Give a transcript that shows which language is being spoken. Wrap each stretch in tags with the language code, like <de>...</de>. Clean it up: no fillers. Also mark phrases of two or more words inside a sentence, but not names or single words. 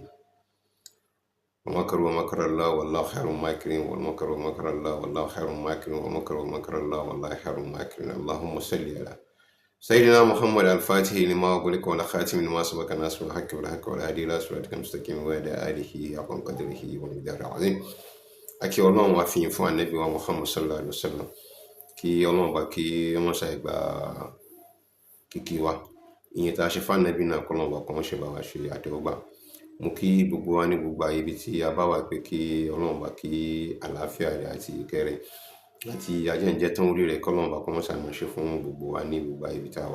<ar>ومكروا مكر الله والله خير الماكرين ومكروا مكر الله والله خير الماكرين ومكروا مكر الله والله خير الماكرين. اللهم صل على سيدنا محمد الفاتح لما أغلق والخاتم لما سبق ناصر الحق بالحق والهادي إلى صراطك المستقيم وعلى آله حق قدره ومقداره العظيم.</ar> <yo>Akí Ọlọ́run wá fi yìn fún Ànábì wa Muhammad</yo> <ar>صلى الله عليه وسلم.</ar> <yo>Kí Ọlọ́run bá kí wọ́n ṣe gba kíkí wa. Ìyìn tá a ṣe fún Ànábì náà kọ́ Ọlọ́run bá kọ́ wọ́n ṣe bá wa ṣe àtẹ́wọ́gbà. Mo kí gbogbo wa ní gbogbo ayé ibi tí a bá wà pé kí Ọlọ́run bá kí àlàáfíà rẹ̀ àti ìkẹ́ rẹ̀ àti ajẹ́njẹ́ tán orí rẹ̀ kọ́ Ọlọ́run bá kọ́ wọ́n ṣàmọ̀ ṣe fún gbogbo wa ní gbogbo ayé ibi tá a wà.</yo>